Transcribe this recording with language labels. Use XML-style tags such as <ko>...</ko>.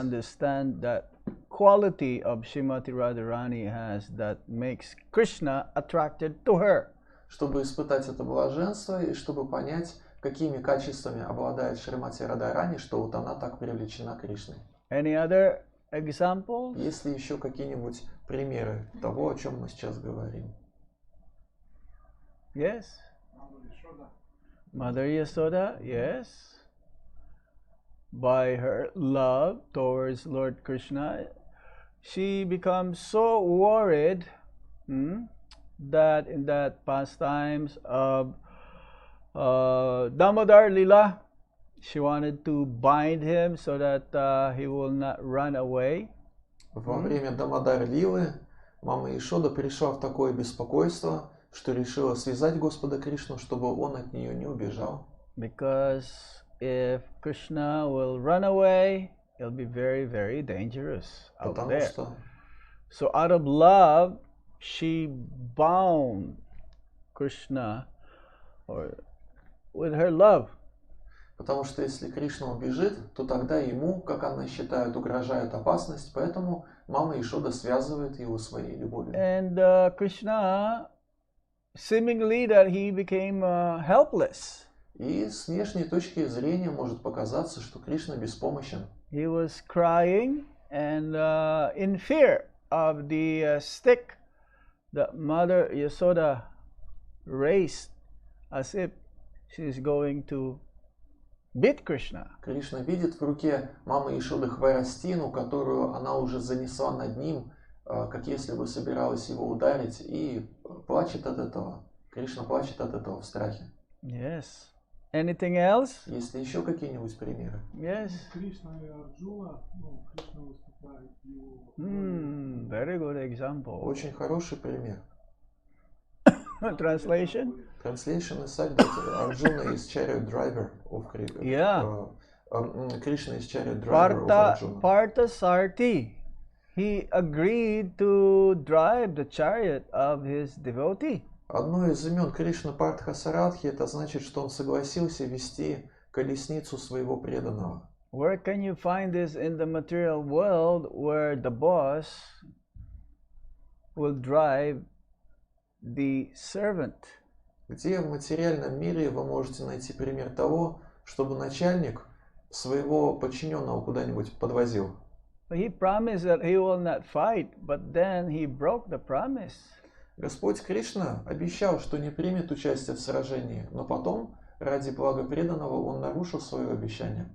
<en>understand that quality of Srimati Radharani has that makes Krishna attracted to her.</en> <ru>Чтобы испытать это блаженство и чтобы понять, какими качествами обладает Шримати Радharani, что вот она так привлечена Кришной.</ru> <en>Any other examples?</en> <ru>Есть ли еще какие-нибудь примеры того, о чем мы сейчас говорим?</ru> <en>Yes. Mother Yasoda, yes, by her love towards Lord Krishna, she becomes so worried that in that pastimes of Damodar Lila, she wanted to bind him so that he will not run away.</en> <ru>Во время Дамодар Лилы мама Ишода пришла в такое беспокойство, что решила связать Господа Кришну, чтобы он от нее не убежал.</ru> <en>Because if Krishna will run away, it'll be very, very dangerous out</en> <ru>Потому</ru> <en>there.</en> <ru>что,</ru> <en>So out of love, she bound Krishna with her love.</en> <ru>потому что если Кришна убежит, то тогда ему, как она считает, угрожает опасность, поэтому мама Ишода связывает его своей любовью.</ru> <en>And Krishna, seemingly that he became helpless.</en> <ru>И с внешней точки зрения может показаться, что Кришна беспомощен.</ru> <en>He was crying and in fear of the stick that Mother Yasoda raised as if she's going to beat Krishna.</en> <ru>Кришна видит в руке мамы Ишоды хворостину, которую она уже занесла над ним, как если бы собиралась его ударить, и плачет от этого. Кришна плачет от этого в страхе.</ru> <en>Yes. Anything else?</en> <ru>Есть ли еще какие-нибудь примеры?</ru> <en>Yes.</en> <ru>Кришна и Арджуна, Кришна выступает его.</ru> <en>Very good example.</en> <ru>Очень хороший пример.</ru> <en>Translation? Translation is such that Arjuna is chariot driver of Krishna. Yeah. Krishna is chariot driver of Arjuna. Partha Sarthi. He agreed to drive the chariot of his devotee.</en> <ru>Одно из имен Кришны Партха Сарадхи, это значит, что он согласился вести колесницу своего преданного.</ru> <en>Where can you find this in the material world where the boss will drive the servant?</en> <ru>Где в материальном мире вы можете найти пример того, чтобы начальник своего подчиненного куда-нибудь подвозил?</ru> <en>He promised that he will not fight, but then he broke the promise.</en> <ru>Господь Кришна обещал, что не примет участие в сражении, но потом, ради блага преданного, он нарушил свое обещание.</ru>